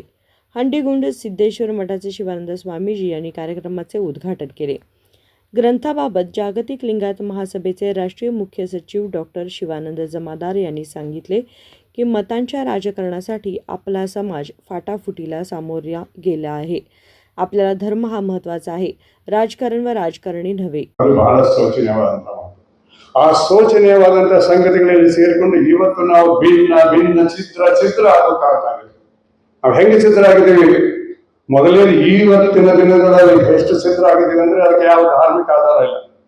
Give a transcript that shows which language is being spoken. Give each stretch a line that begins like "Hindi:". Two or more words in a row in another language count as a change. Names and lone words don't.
Marathi: हंडीगुंड सिद्धेश्वर मठाचे शिवानंद स्वामीजी यांनी कार्यक्रमाचे उद्घाटन केले. ग्रंथाबाबत जागतिक लिंगायत महासभेचे राष्ट्रीय मुख्य सचिव डॉक्टर शिवानंद जमादार यांनी सांगितले की मतांच्या राजकारणासाठी आपला समाज फाटाफुटीला सामोरा गेला आहे. आपल्याला धर्म हा महत्त्वाचा आहे, राजकारण व राजकारणी नव्हे.
Kannada: ಬಹಳ ಶೋಚನೀಯವಾದಂಥ ಆ ಶೋಚನೀಯವಾದಂಥ ಸಂಗತಿಗಳಲ್ಲಿ ಸೇರಿಕೊಂಡು ಇವತ್ತು ನಾವು ಭಿನ್ನ ಚಿತ್ರ ಆಗಬೇಕಾಗ್ತದೆ. ನಾವು ಹೆಂಗೆ ಚಿತ್ರ ಆಗಿದ್ದೀವಿ, ಮೊದಲೇ ಇವತ್ತಿನ ದಿನಗಳಲ್ಲಿ ಎಷ್ಟು ಚಿತ್ರ ಆಗಿದ್ದೀವಿ ಅಂದ್ರೆ ಅದಕ್ಕೆ ಯಾವ ಧಾರ್ಮಿಕ ಆಧಾರ ಇಲ್ಲ.